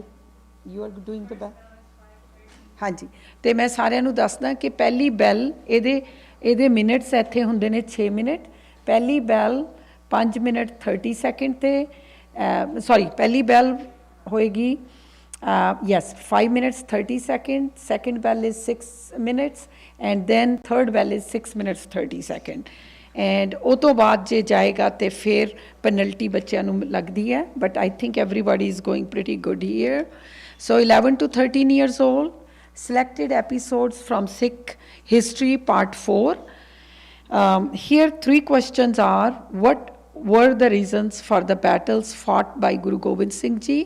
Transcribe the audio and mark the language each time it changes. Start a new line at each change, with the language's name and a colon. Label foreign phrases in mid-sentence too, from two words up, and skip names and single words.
English: You are doing the bell?
Punjabi: ਹਾਂਜੀ ਤੇ ਮੈਂ ਸਾਰਿਆਂ ਨੂੰ ਦੱਸਦਾ ਕਿ ਪਹਿਲੀ ਬੈਲ ਇਹਦੇ ਮਿੰਟਸ ਇੱਥੇ ਹੁੰਦੇ ਨੇ 6 ਮਿੰਟ. ਪਹਿਲੀ ਬੈਲ 5 ਮਿੰਟ 30 ਸੈਕਿੰਡ ਤੇ ਪਹਿਲੀ ਬੈਲ ਹੋਏਗੀ
English: yes 5 minutes 30 seconds, second bell is 6 minutes and then third bell is 6 minutes 30 seconds.
Punjabi: And ਉਹ ਤੋਂ ਬਾਅਦ ਜੇ ਜਾਏਗਾ ਤੇ ਫਿਰ ਪੈਨਲਟੀ ਬੱਚਿਆਂ ਨੂੰ ਲੱਗਦੀ ਹੈ,
English: but I think everybody is going pretty good here. So 11 to 13 years old, selected episodes from Sikh history part 4. Here 3 questions are: what were the reasons for the battles fought by Guru Gobind Singh Ji?